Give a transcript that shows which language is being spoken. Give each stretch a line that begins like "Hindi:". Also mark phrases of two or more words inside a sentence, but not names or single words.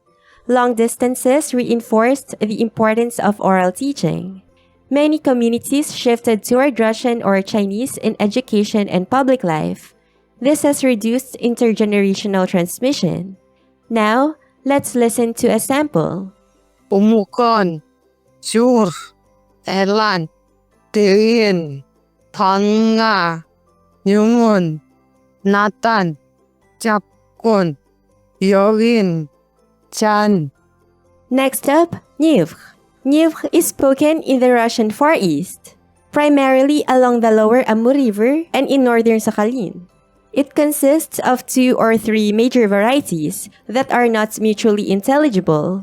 English: Long distances reinforced the importance of oral teaching. Many communities shifted toward Russian or Chinese in education and public life. This has reduced intergenerational transmission. Now, let's listen to a sample.
Evenki: Umukon, Sur, Elan, Tirin, Tanga, Nyungun, Natan, Chapkun, Yorin, Chan.
English: Next up, Nivkh. Nivkh is spoken in the Russian Far East, primarily along the lower Amur River and in northern Sakhalin. It consists of 2 or 3 major varieties that are not mutually intelligible.